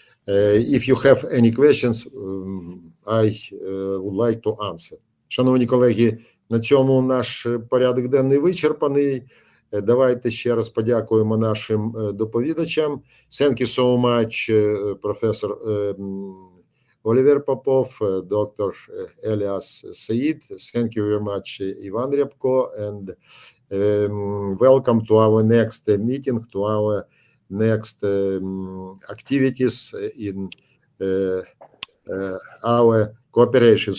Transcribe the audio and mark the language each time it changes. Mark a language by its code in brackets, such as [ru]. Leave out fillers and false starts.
[en] If you have any questions, I would like to answer. [uk] Шановні колеги, на цьому наш порядок денний вичерпаний. Давайте ще раз подякуємо нашим доповідачам. [en] Thank you so much, професор Oliver Popov, Dr. Elias Said. Thank you very much, Ivan Ryabko, and welcome to our next meeting, to our next activities in our cooperation.